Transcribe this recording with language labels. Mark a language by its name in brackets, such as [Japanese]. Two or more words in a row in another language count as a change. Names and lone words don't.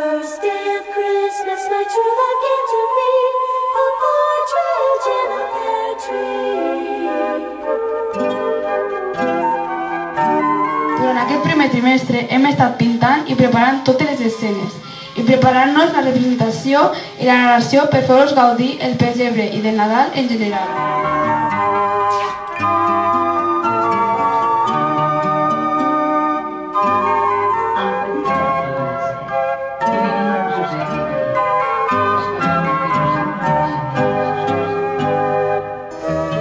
[English] first day of Christmas, my true love gave to me a partridge in a pear tree. [Catalan] Durant aquest primer trimestre hem estat pintant i preparant totes les escenes i preparant-nos la representació i la narració per fer-vos gaudir el pessebre i del Nadal en general. Omple